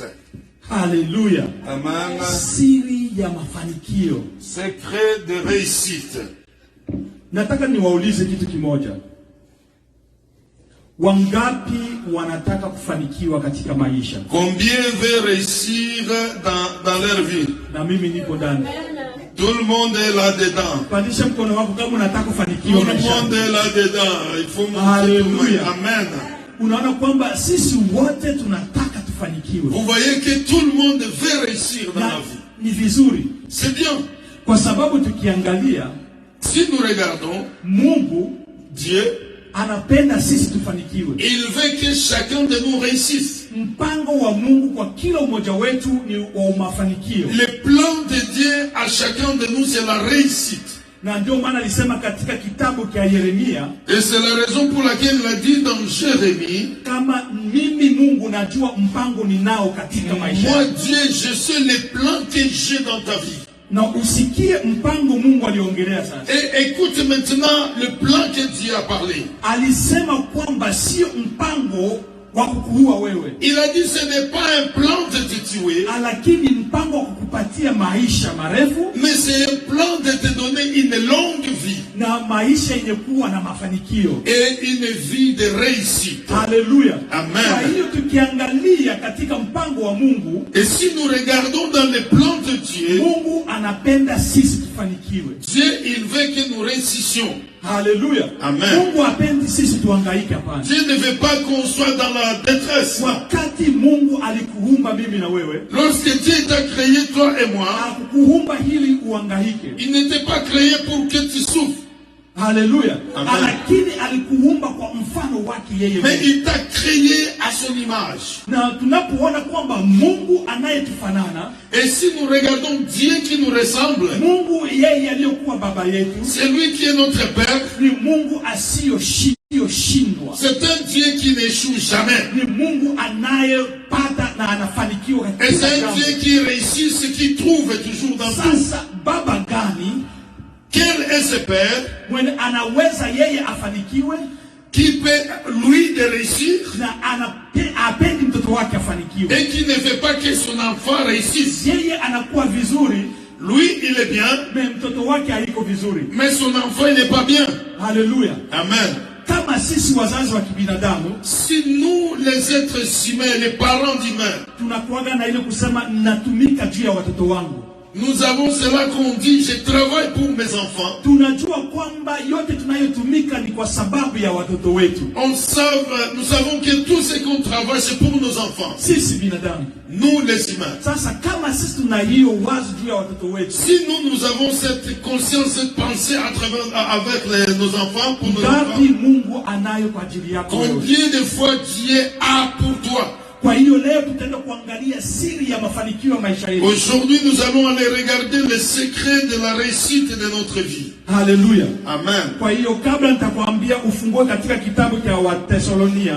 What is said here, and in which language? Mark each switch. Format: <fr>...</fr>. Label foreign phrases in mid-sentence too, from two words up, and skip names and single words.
<fr>Alléluia. Amen.</fr> <sw>Siri ya mafanikio.</sw> <fr>Secret de réussite.</fr> <sw>Nataka niwaulize kitu kimoja. Wangapi wanataka kufanikiwa katika maisha?</sw> <fr>Combien veut réussir dans leur vie?</fr> <sw>Na mimi nipo ndani.</sw> <fr>Tout le monde est là-dedans.</fr> <sw>Pandisha mkono wako kama unataka kufanikiwa maisha.</sw> <fr>Tout le monde est là-dedans. Il faut montrer tout le monde. Amen.</fr> <sw>Unaona kwamba sisi wote tunataka tufanikiwe.</sw> <fr>Vous voyez que tout le monde veut réussir dans la vie.</fr> <sw>Ni vizuri.</sw> <fr>C'est bien.</fr> <sw>Kwa sababu tukiangalia,</sw> <fr>si nous regardons,</fr> <sw>Mungu,</sw> <fr>Dieu,</fr> <sw>anapenda sisi tufanikiwe.</sw> <fr>Il veut que chacun de nous réussisse.</fr> <sw>Mpango wa Mungu kwa kila mmoja wetu ni wa mafanikio.</sw> <fr>Le plan de Dieu à chacun de nous c'est la réussite.</fr> <sw>Na ndio maana alisema katika kitabu cha Yeremia,</sw> <fr>et c'est la raison pour laquelle il a dit dans Jérémie,</fr> <sw>kama mimi Mungu najua mpango ninao katika maisha.</sw> <fr>Moi Dieu, je sais les plans que j'ai dans ta vie.</fr> <sw>Na usikie mpango Mungu aliongelea sasa.</sw> <fr>Et écoute maintenant le plan que Dieu a parlé.</fr> <sw>Alisema kwamba sio mpango wa kukuua wewe.</sw> <fr>Il a dit ce n'est pas un plan de te tuer.</fr> <sw>Lakini mpango wa kukupatia maisha marefu.</sw> <fr>Mais c'est un plan de te donner une longue vie.</fr> <sw>Na maisha yenye kuwa na mafanikio.</sw> <fr>Et une vie de réussite. Alléluia. Amen.</fr> <sw>Kwa hiyo tukiangalia katika mpango wa Mungu.</sw> <fr>Et si nous regardons dans le plan de Dieu.</fr> <sw>Mungu anapenda sisi tufanikiwe.</sw> <fr>Dieu il veut que nous réussissions. Alléluia. Amen.</fr> <sw>Mungu hapendi sisi tuhangaike hapana.</sw> <fr>Dieu ne veut pas qu'on soit dans la détresse.</fr> <sw>Wakati Mungu alikuumba mimi na wewe.</sw> <fr>Lorsque Dieu t'a créé toi et moi.</fr> <sw>Hakukuumba hili uhangaike.</sw> <fr>Il n'était pas créé pour que tu souffres. Alléluia.</fr> <sw>Lakini alikuumba kwa mfano wake yeye.</sw> <fr>Mais il t'a créé à son image.</fr> <sw>Na tunapoona kwamba Mungu anayetufanana,</sw> <fr>et si nous regardons Dieu qui nous ressemble,</fr> <sw>Mungu yeye aliyokuwa baba yetu,</sw> <fr>c'est lui qui est notre père.</fr> <sw>Ni Mungu asiyoshindwa.</sw> <fr>C'est un Dieu qui n'échoue jamais.</fr> <sw>Ni Mungu anayepata na anafanikiwa katika.</sw> <fr>Et c'est un Dieu qui réussit ce qu'il trouve toujours dans tout.</fr> <sw>Sasa baba gani?</sw> <fr>Quel est ce père?</fr> <sw>Mwenye anaweza yeye afanikiwe?</sw> <fr>Qui peut lui de réussir?</fr> <sw>Na apendi mtoto wake afanikiwe.</sw> <fr>Et qui ne veut pas que son enfant réussisse.</fr> <sw>Yeye anakuwa vizuri.</sw> <fr>Lui il est bien.</fr> <sw>Mais mtoto wake haiko vizuri.</sw> <fr>Mais son enfant il n'est pas bien. Alléluia. Amen.</fr> <sw>Kama sisi wazazi wa kibinadamu,</sw> <fr>si nous les êtres humains, les parents d'humains,</fr> <sw>tunakuaga na ile kusema natumika juu ya watoto wangu.</sw> <fr>Nous avons cela qu'on dit, je travaille pour mes enfants.</fr> <sw>Tunajua kwamba yote tunayotumika ni kwa sababu ya watoto wetu.</sw> <fr>Nous savons que tout ce qu'on travaille, c'est pour nos enfants.</fr> <sw>Sisi binadamu.</sw> <fr>Nous les humains.</fr> <sw>Sasa kama sisi tuna hiyo wazo juu ya watoto wetu.</sw> <fr>Si nous avons cette conscience, cette pensée avec nos enfants, pour nos enfants.</fr> <sw>Mungu anayo kwa ajili yako.</sw> <fr>Combien de fois Dieu a pour toi?</fr> <sw>Kwa hiyo leo tutaenda kuangalia siri ya mafanikio ya maisha yetu.</sw> <fr>Aujourd'hui, nous allons aller regarder les secrets de la réussite de notre vie.</fr> <sw>Haleluya. Amen. Kwa hiyo kabla nitakwambia ufungue katika kitabu cha Wathesalonia.</sw>